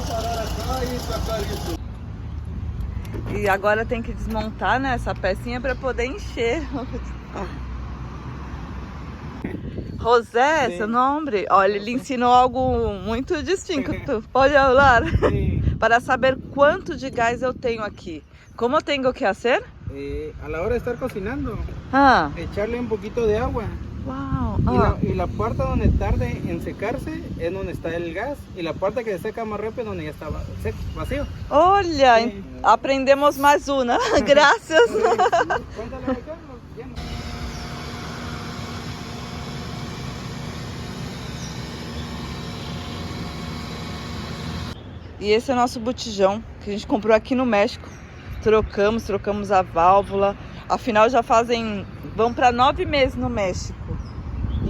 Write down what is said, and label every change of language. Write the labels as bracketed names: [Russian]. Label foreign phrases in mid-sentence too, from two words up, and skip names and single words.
[Portuguese] E agora tem que desmontar, né, essa pecinha para poder encher. José, Sim. seu nome? Olha, ele ensinou algo muito distinto. Pode falar? Para saber quanto de gás eu tenho aqui. Como tenho que fazer? [Spanish] A la hora de estar cocinando, Ah, echarle un poquito de agua. uau. Y la puerta donde tarde en secarse es donde está el gas. Y la puerta que se seca más rápido donde ya está seco, vacío. [Portuguese] Olha, Sim. aprendemos mais uma. Graças. [Spanish] Cuéntale acá, lleno. [Portuguese] E esse é o nosso botijão que a gente comprou aqui no México. Trocamos a válvula. Afinal, vão para 9 meses no México.